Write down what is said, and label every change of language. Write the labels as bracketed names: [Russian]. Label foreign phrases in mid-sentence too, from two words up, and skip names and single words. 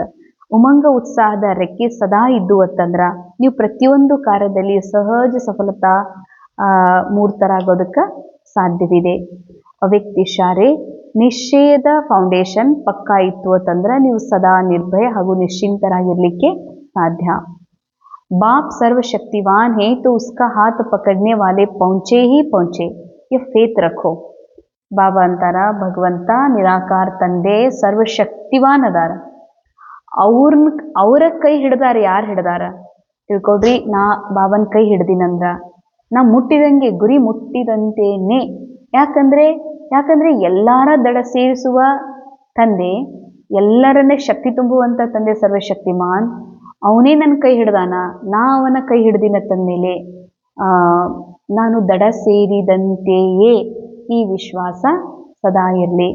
[Kannada] ಉಮಂಗ ಉತ್ಸಾಹದ ರೆಕ್ಕೆ ಸದಾ ಇದ್ದು ಅಂತಂದ್ರ ನೀವು ಪ್ರತಿಯೊಂದು ಕಾರ್ಯದಲ್ಲಿ ಸಹಜ ಸಫಲತಾ ಮೂರ್ತರಾಗೋದಕ್ಕೆ ಸಾಧ್ಯವಿದೆ. ಅವ್ಯಕ್ತ ಇಶಾರೆ, ನಿಶ್ಚಯದ ಫೌಂಡೇಶನ್ ಪಕ್ಕಾ ಇತ್ತು ಅಂತಂದ್ರೆ ನೀವು ಸದಾ ನಿರ್ಭಯ ಹಾಗೂ ನಿಶ್ಚಿಂತರಾಗಿರ್ಲಿಕ್ಕೆ ಸಾಧ್ಯ. [Hindi] ಬಾಪ್ सर्वशक्तिवान है तो उसका हाथ पकड़ने वाले पहुंचे ही पहुंचे, ये फेथ रखो. [Kannada] ಬಾಬಾ ಅಂತಾರ, ಭಗವಂತ ನಿರಾಕಾರ ತಂದೆ ಸರ್ವಶಕ್ತಿವಾನ್ ಅದಾರ, ಅವರ ಕೈ ಹಿಡ್ದಾರ. ಯಾರು ಹಿಡ್ದಾರ ತಿಳ್ಕೊಡ್ರಿ, ನಾ ಬಾಬನ್ ಕೈ ಹಿಡ್ದಿನಂದ್ರ ನಾ ಮುಟ್ಟಿದಂಗೆ, ಗುರಿ ಮುಟ್ಟಿದಂತೇನೆ. ಯಾಕಂದ್ರೆ ಎಲ್ಲಾರ ದಡ ಸೇರಿಸುವ ತಂದೆ, ಎಲ್ಲರನ್ನೇ ಶಕ್ತಿ ತುಂಬುವಂತ ತಂದೆ ಸರ್ವಶಕ್ತಿಮಾನ್, ಅವನೇ ನನ್ನ ಕೈ ಹಿಡ್ದಾನ, ನಾ ಅವನ ಕೈ ಹಿಡ್ದಿನ ತಂದ್ಮೇಲೆ ನಾನು ದಡ ಸೇರಿದಂತೆಯೇ ಈ ವಿಶ್ವಾಸ ಸದಾ ಇರಲಿ.